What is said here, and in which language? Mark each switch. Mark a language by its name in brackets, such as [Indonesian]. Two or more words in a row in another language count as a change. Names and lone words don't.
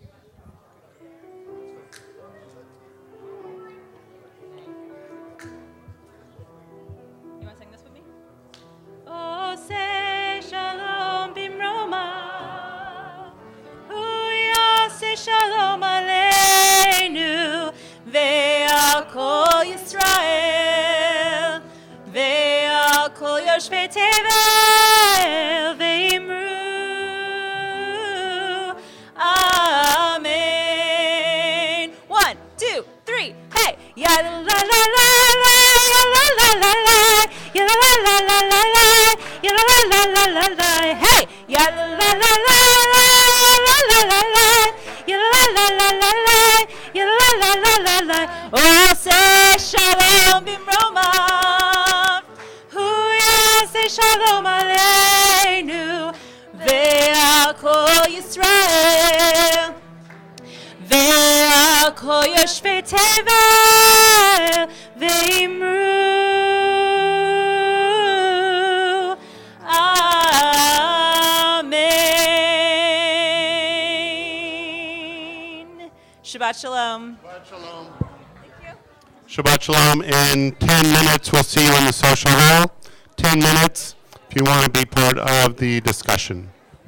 [English] You want to sing this with me? [Hebrew] עושה שלום במרומיו ויעשה שלום עלינו ועל כל ישראל ועל כל יושבי תבל, ואמרו. Amen. [English] 1, 2, 3, hey! Ya la la la la, ya la la la la, ya la la la la la, ya la la la la la, hey! Ya la la la la, ya la la la, ya la la la la, ya la la la la. [Hebrew] עושה שלום במרומיו הוא יעשה שלום עלינו. ועל כל ישראל ועל כל יושבי תבל ואמרו אמן. שבת שלום. שבת שלום. [English] Thank you. [Hebrew] שבת שלום. [English] In 10 minutes, we'll see you in the social hall. 10 minutes if you want to be part of the discussion.